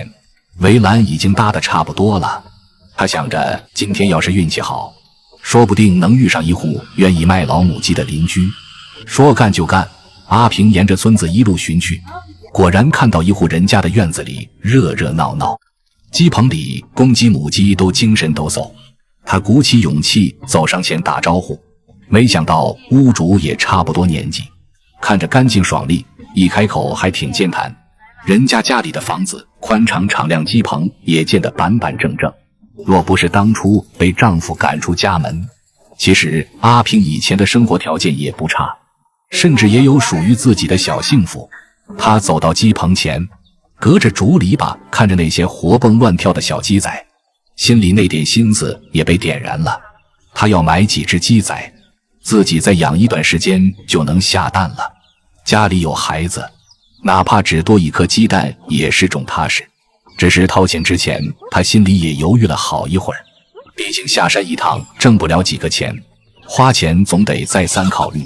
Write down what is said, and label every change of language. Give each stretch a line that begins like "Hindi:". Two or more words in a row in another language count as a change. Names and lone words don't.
Chinese: 圍欄已經搭得差不多了，他想着今天要是運氣好，說不定能遇上一戶願意賣老母雞的鄰居。說幹就幹，阿平沿着村子一路尋去，果然看到一戶人家的院子裡熱熱鬧鬧，雞棚裡公雞母雞都精神抖擻。他鼓起勇氣走上前打招呼，沒想到屋主也差不多年紀，看着乾淨爽利，一開口還挺健談。人家家裡的房子寬敞敞亮，雞棚也建得板板正正。若不是當初被丈夫趕出家門，其實阿平以前的生活條件也不差，甚至也有屬於自己的小幸福。他走到雞棚前，隔着竹籬笆看着那些活蹦亂跳的小雞仔，心裡那點心思也被點燃了。他要買幾隻雞仔，自己再養一段時間就能下蛋了。家裡有孩子，哪怕只多一顆雞蛋也是种踏實。只是掏錢之前，他心裡也猶豫了好一會兒。畢竟下山一趟掙不了幾個錢，花錢總得再三考慮。